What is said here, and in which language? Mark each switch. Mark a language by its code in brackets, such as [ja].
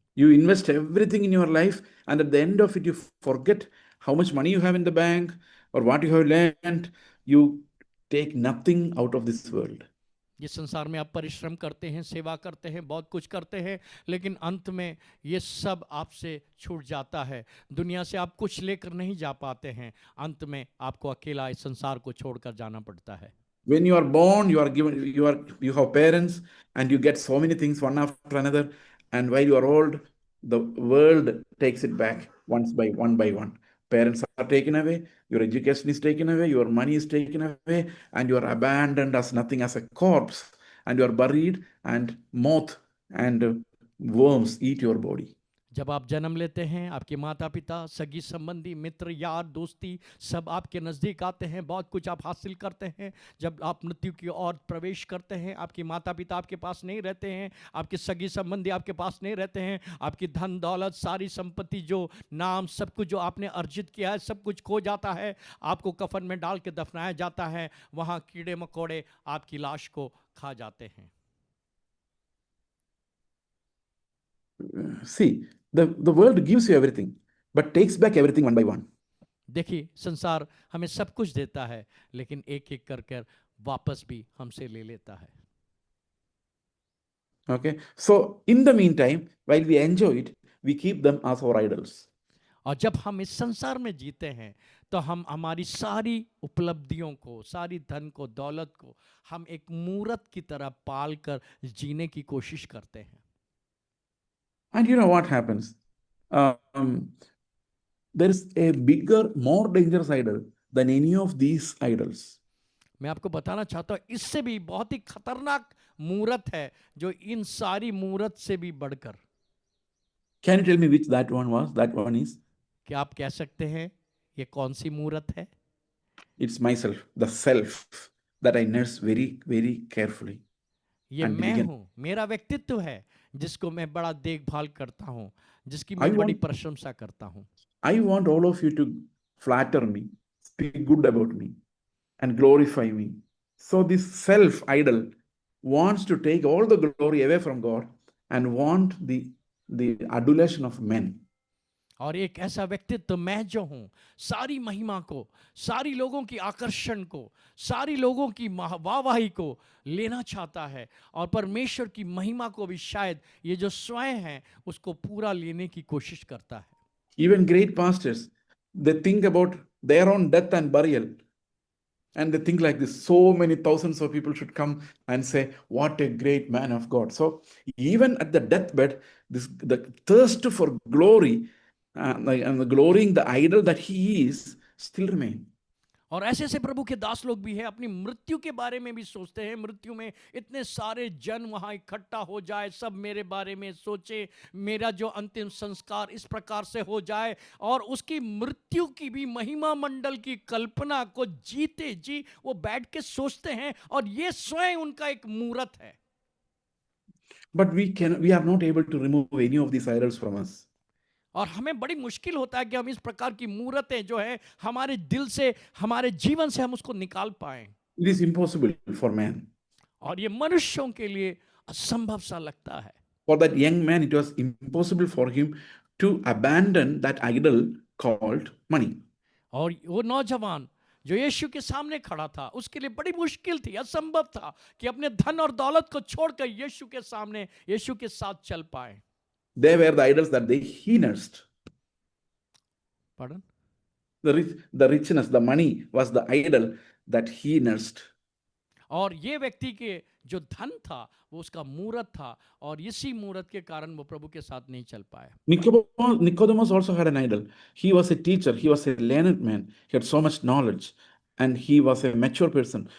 [en] You invest everything in your life, and at the end of it, you forget how much money you have in the bank or what you have learned. You take nothing out of this world. [hi] इस संसार में आप परिश्रम करते हैं, सेवा करते हैं, बहुत कुछ करते हैं, लेकिन अंत में ये सब आपसे छूट जाता है। दुनिया से आप कुछ लेकर नहीं जा पाते हैं, अंत में आपको अकेला इस संसार को छोड़कर जाना पड़ता है। [en] When you are born, you are given, you have parents, and you get so many things one after another. And while you are old, the world takes it back one by one. Parents are taken away, your education is taken away, your money is taken away, and you are abandoned as nothing, as a corpse, and you are buried, and moth and worms eat your body. [hi] जब आप जन्म लेते हैं, आपके माता पिता, सगी संबंधी, मित्र, यार, दोस्ती सब आपके नज़दीक आते हैं, बहुत कुछ आप हासिल करते हैं। जब आप मृत्यु की ओर प्रवेश करते हैं, आपके माता पिता आपके पास नहीं रहते हैं, आपके सगी संबंधी आपके पास नहीं रहते हैं, आपकी धन दौलत, सारी संपत्ति, जो नाम, सब कुछ जो आपने अर्जित किया है, सब कुछ खो जाता है। आपको कफन में डाल के दफनाया जाता है, वहाँ कीड़े मकोड़े आपकी लाश को खा जाते हैं। [en] See, the world gives you everything, but takes back everything one by one. [hi] देखिए, संसार हमें सब कुछ देता है, लेकिन एक एक कर कर वापस भी हमसे ले लेता है। [en] Okay, so in the meantime, while we enjoy it, we keep them as our idols. [hi] और जब हम इस संसार में जीते हैं, तो हम हमारी सारी उपलब्धियों को, सारी धन को, दौलत को हम एक मूरत की तरह पाल कर जीने की कोशिश करते हैं। [en] And you know what happens? There is a bigger, more dangerous idol than any of these idols. [hi] मैं आपको बताना चाहता हूँ, इससे भी बहुत ही खतरनाक मूरत है, जो इन सारी मूरत से भी बढ़कर। [en] Can you tell me which that one was? That one is? [hi] क्या आप कह सकते हैं ये कौन सी मूरत है? [en] It's myself, the self that I nurse very, very carefully. [hi] ये [en] And [hi] मैं [en] diligent. [hi] हूँ, मेरा व्यक्तित्व है, जिसको मैं बड़ा देखभाल करता हूँ, जिसकी मैं बड़ी प्रशंसा करता हूँ। [en] I want all of you to flatter me, speak good about me, and glorify me. So this self-idol wants to take all the glory away from God and want the adulation of men. [hi] और एक ऐसा व्यक्तित्व मैं जो हूँ, सारी महिमा को, सारी लोगों की आकर्षण को, सारी लोगों की वाहवाही को लेना चाहता है, और परमेश्वर की महिमा को भी शायद ये जो स्वयं है उसको पूरा लेने की कोशिश करता है। [en] Even great pastors, they think about their own death and burial. And they think like this, so many thousands of people should come and say, what a great man of God. So even at the deathbed, the thirst for glory and the glorying the idol that he is still remain. [hi] और ऐसे ऐसे प्रभु के दास लोग भी हैं, अपनी मृत्यु के बारे में भी सोचते हैं। मृत्यु में इतने सारे जन वहाँ इकट्ठा हो जाए, सब मेरे बारे में सोचे, मेरा जो अंतिम संस्कार इस प्रकार से हो जाए, और उसकी मृत्यु की भी महिमा मंडल की कल्पना को जीते जी वो बैठ के सोचते हैं, और ये स्वयं उनका एक मूरत है। [en] But we are not able to remove any of these idols from us. [hi] और हमें बड़ी मुश्किल होता है कि हम इस प्रकार की मूरतें जो है हमारे दिल से, हमारे जीवन से हम उसको निकाल पाएं। [en] It is impossible for man. [hi] और ये मनुष्यों के लिए असंभव सा लगता है। [en] For that young man, it was impossible for him to abandon that idol called money. [hi] और वो नौजवान जो यीशु के सामने खड़ा था, उसके लिए बड़ी मुश्किल थी, असंभव था कि अपने धन और दौलत को छोड़कर यीशु के सामने, यीशु के साथ चल पाए। [en] They were the idols that he nursed. Pardon? The richness, the money was the idol that he nursed. [hi] और ये व्यक्ति के जो धन था वो उसका मूरत था, और इसी मूरत के कारण वो प्रभु के साथ नहीं चल पाया। [en] Nicodemus also had an idol. He was a teacher, he was a learned man, he had so much knowledge, and he was a mature person.